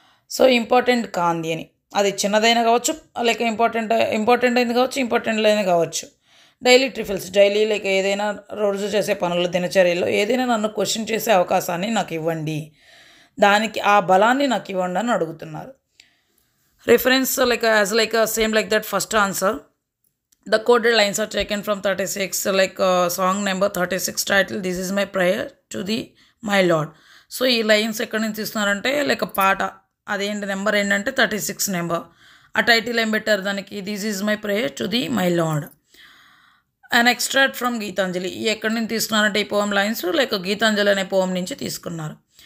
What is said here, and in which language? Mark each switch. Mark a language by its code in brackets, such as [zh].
[te] So important కాంది అని, అది చిన్నదైనా కావచ్చు, ఇంపార్టెంట్ అయింది కావచ్చు, ఇంపార్టెంట్ లేని కావచ్చు. డైలీ ట్రిఫిల్స్, డైలీ ఏదైనా రోజు చేసే పనులు, దినచర్యలో ఏదైనా నన్ను క్వశ్చన్ చేసే అవకాశాన్ని నాకు ఇవ్వండి, దానికి ఆ బలాన్ని నాకు ఇవ్వండి అని అడుగుతున్నారు. [en] Reference same like that first answer. The quoted lines are taken from 36 song number 36 title This is my prayer to the my Lord. [te] So ఈ లైన్స్ ఎక్కడి నుంచి తీస్తున్నారంటే పాట, అదేంటి నెంబర్ ఏంటంటే 36 నెంబర్. ఆ టైటిల్ ఏం పెట్టారు దానికి, [en] This is my prayer to the my Lord. And extract from Gitanjali, [te] ఈ ఎక్కడి నుంచి తీసుకున్నారంటే ఈ పోయం లైన్స్ గీతాంజలి అనే పోయం నుంచి తీసుకున్నారు.